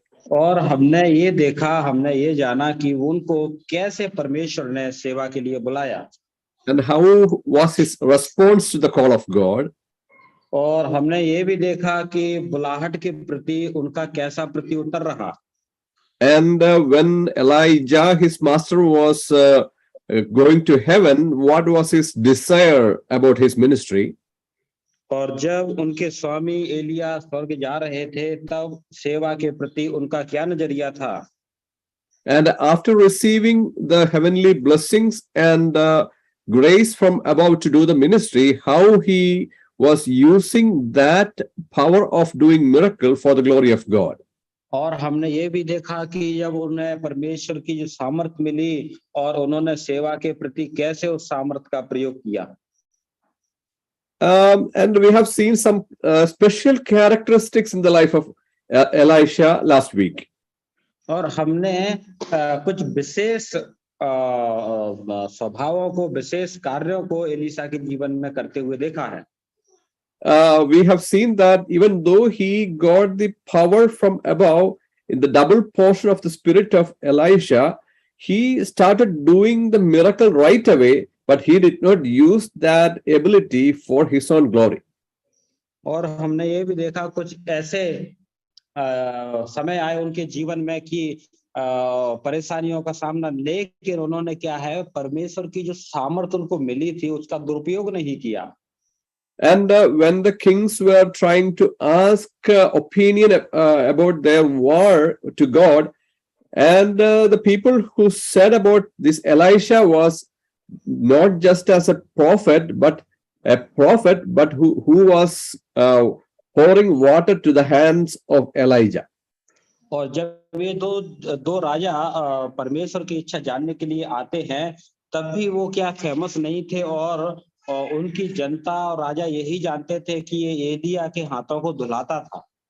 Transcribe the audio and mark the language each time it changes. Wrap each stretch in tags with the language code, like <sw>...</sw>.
<hi>और हमने ये देखा, हमने ये जाना कि उनको कैसे परमेश्वर ने सेवा के लिए बुलाया,</hi> <en>and how was his response to the call of God.</en> <hi>और हमने ये भी देखा कि बुलाहट के प्रति उनका कैसा प्रत्युत्तर रहा.</hi> <en>And when Elijah, his master, was going to heaven, what was his desire about his ministry?</en> <hi>और जब उनके स्वामी एलिया स्वर्ग जा रहे थे, तब सेवा के प्रति उनका क्या नजरिया था.</hi> <en>And after receiving the heavenly blessings and grace from above to do the ministry, how he was using that power of doing miracle for the glory of God.</en> <hi>और हमने ये भी देखा कि जब उन्हें परमेश्वर की जो सामर्थ्य मिली और उन्होंने सेवा के प्रति कैसे उस सामर्थ्य का प्रयोग किया.</hi> <en>And we have seen some special characteristics in the life of Elisha last week.</en> <hi>और हमने कुछ विशेष स्वभावों को, विशेष कार्यों को एलीशा के जीवन में करते हुए देखा है.</hi> <en>We have seen that even though he got the power from above in the double portion of the spirit of Elisha, he started doing the miracle right away, but he did not use that ability for his own glory.</en> <hi>और हमने ये भी देखा कुछ ऐसे समय आए उनके जीवन में कि परेशानियों का सामना, लेकिन उन्होंने क्या है, परमेश्वर की जो सामर्थ्य उनको मिली थी उसका दुरुपयोग नहीं किया.</hi> <en>And when the kings were trying to ask opinion about their war to God, and the people who said about this Elisha was not just as a prophet, but who was pouring water to the hands of Elijah.</en> <hi>और जब ये दो राजा परमेश्वर की इच्छा जानने के लिए आते हैं, तब भी वो क्या फेमस नहीं थे, और उनकी जनता और राजा यही जानते थे कि ये एलिया के हाथों को धुलाता था.</hi>